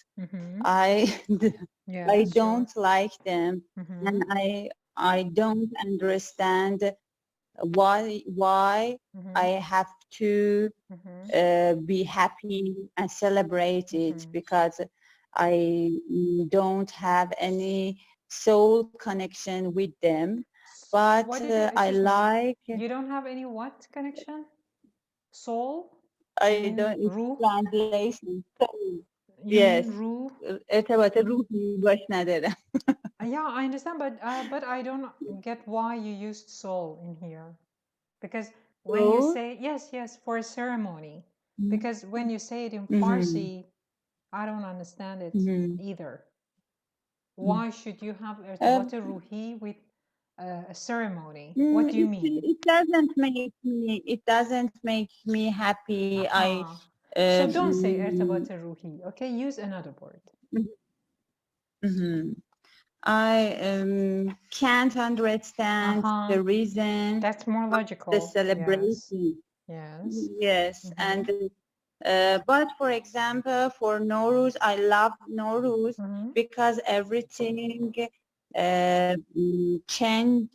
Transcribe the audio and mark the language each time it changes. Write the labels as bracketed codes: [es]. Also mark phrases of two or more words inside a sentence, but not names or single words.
[en] I don't like them, and I don't understand why I have to be happy and celebrate it, because I don't have any soul connection with them. But I like... You don't have any what connection? Soul? I don't... Translation. Soul. Yes. [fa] ارتباط روحی باش ندارم. [en] Yeah, I understand, but I don't get why you used soul in here. Because when you say, yes, for a ceremony. Because when you say it in Farsi, I don't understand it either. Why should you have [fa] ارتباط روحی [en] with a ceremony? What do you mean? It doesn't make me happy. So don't say [fa] ارتباط روحی, [en] okay? Use another word. I can't understand the reason. That's more logical. The celebration. Yes. And but for example, for Nowruz, I love Nowruz because everything changed.